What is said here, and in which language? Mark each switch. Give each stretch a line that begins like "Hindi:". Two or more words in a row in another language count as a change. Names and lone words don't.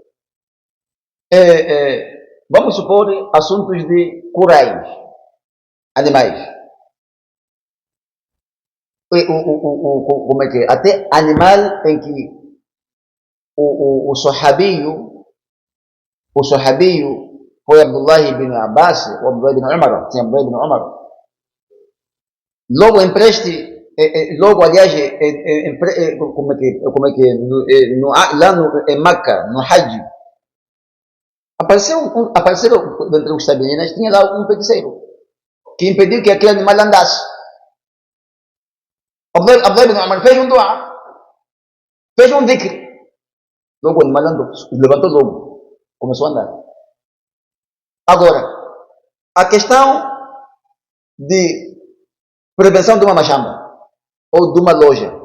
Portuguese: Vamos supor assuntos de corais, animais. Como é que é? Até animal em que o sahabio foi Abdullah ibn Abbas ou Abdullah ibn Umar, sim, Abdullah ibn Umar. Logo logo aliás, como é que é? Lá em Meca, no Hajj, apareceram entre os tabiinas, tinha lá um feiticeiro que impediu que aquele animal andasse. Abdullah ibn Umar fez um dua, fez um dhikr. Logo o animal andou, levantou logo, começou a andar. Agora, a questão de prevenção de uma machamba, ou de uma loja,